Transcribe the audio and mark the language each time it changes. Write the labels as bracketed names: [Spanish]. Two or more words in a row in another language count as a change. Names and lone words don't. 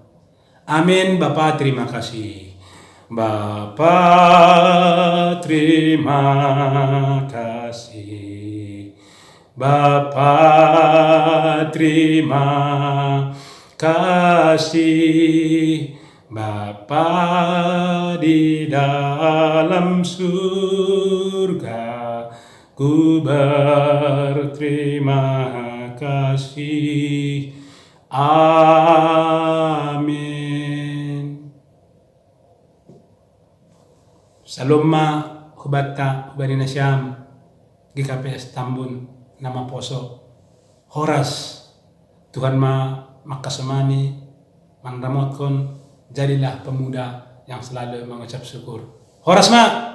[Indonesian] Amen. Bapa, terima kasih. Bapa, terima kasih. Bapa, terima kasih Bapa di dalam surga, ku berterima kasih. Amin. [Batak Simalungun] Saloma hubata hubani nasyam GKPS Tambun nama poso Horas Tuhan makasemani manramotkan [Indonesian] jadilah pemuda yang selalu mengucap syukur. [Batak Simalungun] Horas ma.